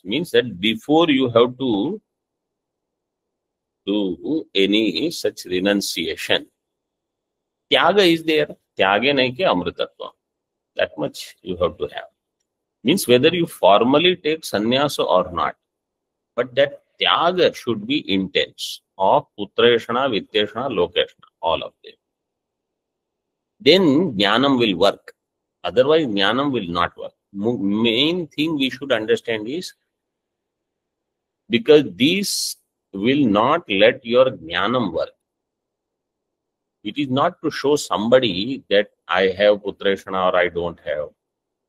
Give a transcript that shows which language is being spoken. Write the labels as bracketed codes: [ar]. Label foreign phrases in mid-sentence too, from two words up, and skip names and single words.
[en] Means that before you have to do any such renunciation. Tyaga is there. [sa] Tyaga nahi ke amritatva. [en] That much you have to have. Means whether you formally take sannyasa or not. But that tyaga should be intense of [sa] putraishana, vitteshana, lokeshana, [en] all of them. Then jnanam will work. Otherwise, jnanam will not work. Main thing we should understand is because these will not let your jnanam work. It is not to show somebody that I have putraishana or I don't have.